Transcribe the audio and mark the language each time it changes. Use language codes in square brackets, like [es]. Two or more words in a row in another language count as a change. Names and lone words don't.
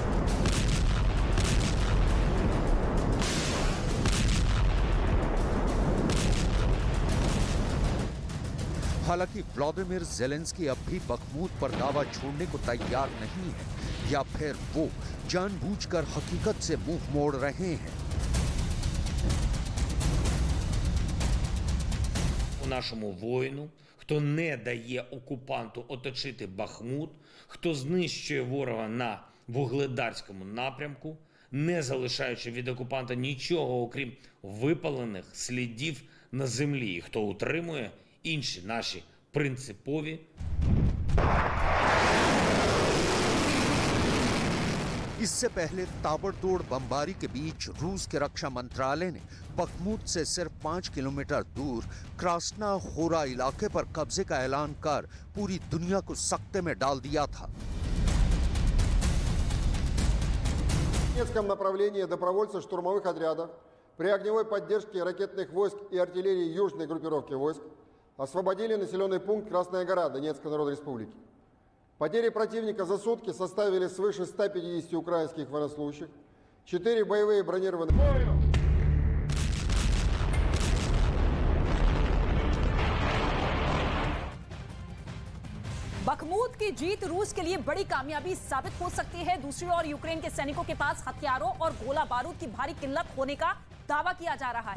[hi] हालांकि व्लादिमीर ज़ेलेंस्की अब भी बखमूत पर दावा छोड़ने को तैयार नहीं है, या फिर वो जानबूझकर हकीकत से मुंह मोड़ रहे हैं। [uk] Нашому воїну, хто не дає окупанту оточити Бахмут, хто знищує ворога на Вугледарському напрямку, не залишаючи від окупанта нічого, окрім випалених слідів на землі, і хто утримує інші наші принципові [hi] इससे पहले ताबड़तोड़ बमबारी के बीच रूस के रक्षा मंत्रालय ने बखमूत से सिर्फ 5 किलोमीटर दूर क्रास्ना होरा इलाके पर कब्जे का ऐलान कर पूरी दुनिया को सकते में डाल दिया था। [ru] В Донецком направлении добровольцы штурмовых отрядов при огневой поддержке ракетных войск и артиллерии южной группировки войск освободили населенный пункт Красная гора Донецкой Народной Республики. Потери противника за сутки составили свыше 150 украинских военнослужащих, 4 боевые бронированные... [hi] बखमूत की जीत रूस के लिए बड़ी कामयाबी साबित हो सकती है। दूसरी ओर यूक्रेन के सैनिकों के पास हथियारों और गोला बारूद की भारी किल्लत होने का दावा किया जा रहा है।